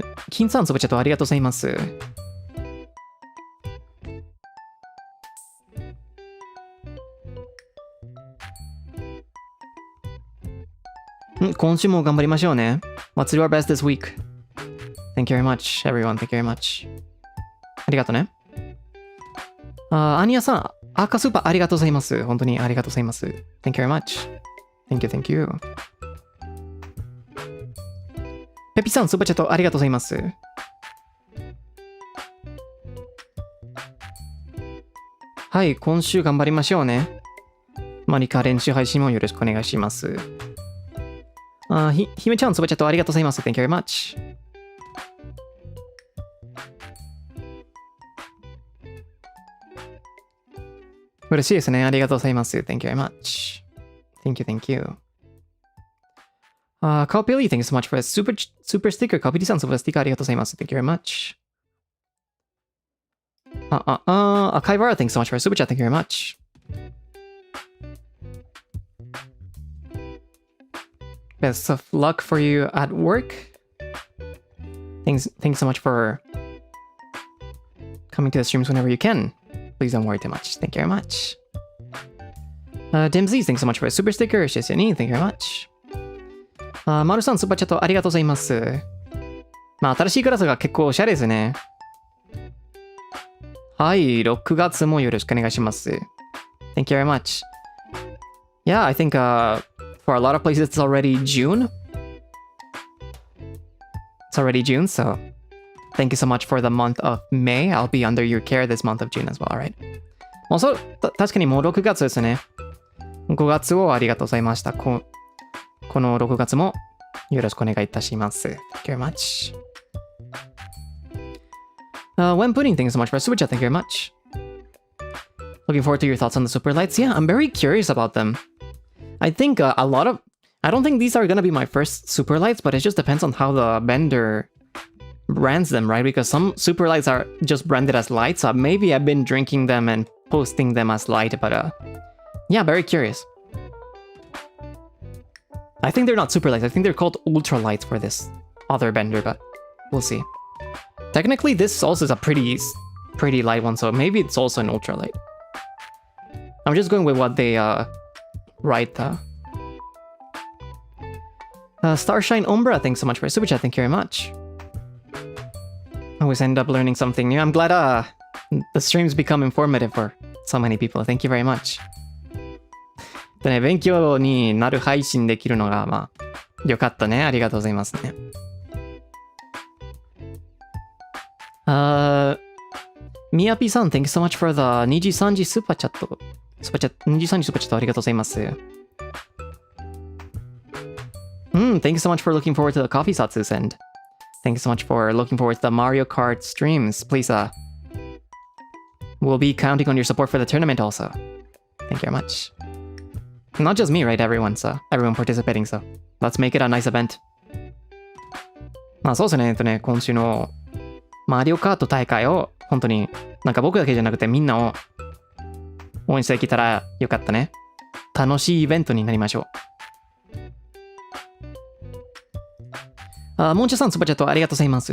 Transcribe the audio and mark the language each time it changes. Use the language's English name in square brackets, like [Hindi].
[Japanese] 金さん、super chatありがとうございます。今週も頑張りましょうね。 [English] Let's do our best this week. Thank you very much, everyone. Thank you very much. [Japanese] ありがとうね。アニヤさん、赤スーパーありがとうございます。本当にありがとうございます。 [English] Thank you very much. Thank you, thank you. [Japanese] ペピさん、スーパーチャットありがとうございます。はい、今週頑張りましょうね。マリカ練習配信もよろしくお願いします。ひめちゃん、スーパーチャットありがとうございます。 [English] Thank you very much. [Japanese] 嬉しいですね。ありがとうございます。 [English] Thank you very much. Thank you, thank you. Copilly, thank you so much for a super sticker. [Japanese] Copilly さん、super sticker ありがとうございます。 [English] Thank you very much. Kaivara, thanks so much for a super chat. Thank you very much. Best of luck for you at work. Thanks so much for coming to the streams whenever you can. Please don't worry too much. Thank you very much. Dimsy, thanks so much for a super sticker. Shizuni, thank you very much. [Japanese] マルさん、スーパーチャットありがとうございます。まあ、新しいクラスが結構おしゃれですね。はい、6月もよろしくお願いします。 [English] Thank you very much. Yeah, I think for a lot of places it's already June. It's already June, so thank you so much for the month of May. I'll be under your care this month of June as well, alright? [Japanese] Also, 確かにもう6月ですね。5月をありがとうございました。この6月もよろしくお願いいたします。 [English] Thank you very much. When Pudding, thank you so much for a super chat. Thank you very much. Looking forward to your thoughts on the super lights. Yeah, I'm very curious about them. I think I don't think these are gonna be my first super lights, but it just depends on how the vendor brands them, right? Because some super lights are just branded as lights. So maybe I've been drinking them and posting them as light, but yeah, very curious. I think they're not super lights. I think they're called ultra lights for this other vendor, but we'll see. Technically, this also is a pretty light one, so maybe it's also an ultra light. I'm just going with what they write. Starshine Umbra, thanks so much for a super chat. Thank you very much. Always end up learning something new. I'm glad the streams become informative for so many people. Thank you very much. [Japanese] でね、勉強になる配信できるのが、まあ、よかったね。ありがとうございますね。 [English] Miyapi san, thank you so much for the NIJISANJI super chat. [Japanese] NIJISANJI super chat ありがとうございます。 [English] Thank you so much for looking forward to the coffee Zatsu and thank you so much for looking forward to the Mario Kart streams. Please, we'll be counting on your support for the tournament also. Thank you very much. Not just me, right? Everyone participating, so let's make it a nice event. [Japanese] まあそうですね、今週のマリオカート大会を本当になんか僕だけじゃなくてみんなを応援してきたらよかったね。楽しいイベントになりましょう。モンチュさん、スーパーチャットありがとうございます。